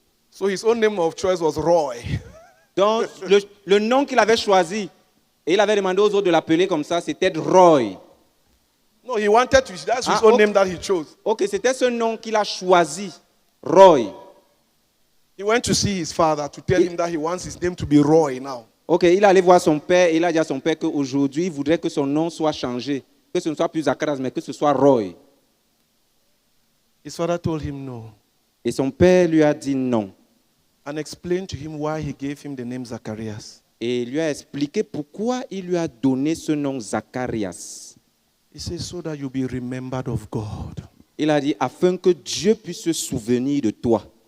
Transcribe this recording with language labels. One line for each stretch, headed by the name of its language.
English: So his own name of choice was Roy.
French: Donc, le nom qu'il avait choisi, et il avait demandé aux autres de l'appeler comme ça, c'était Roy.
English: No, he wanted to. That's his own name that he chose.
French: Ok, c'était ce nom qu'il a choisi, Roy.
English: He went to see his father to tell him that he wants his name to be Roy now.
French: Ok, il est allé voir son père et il a dit à son père qu'aujourd'hui, il voudrait que son nom soit changé. Que ce ne soit plus Zacharias, mais que ce soit Roy.
English: His father told him no
French: Et son père lui a dit non.
English: and explained to him why he gave him the name Zacharias.
French: Et il lui a expliqué pourquoi il lui a donné ce nom Zacharias.
English: He says, so that you'll be remembered of God.
French: Il a dit, afin que Dieu puisse se souvenir de toi.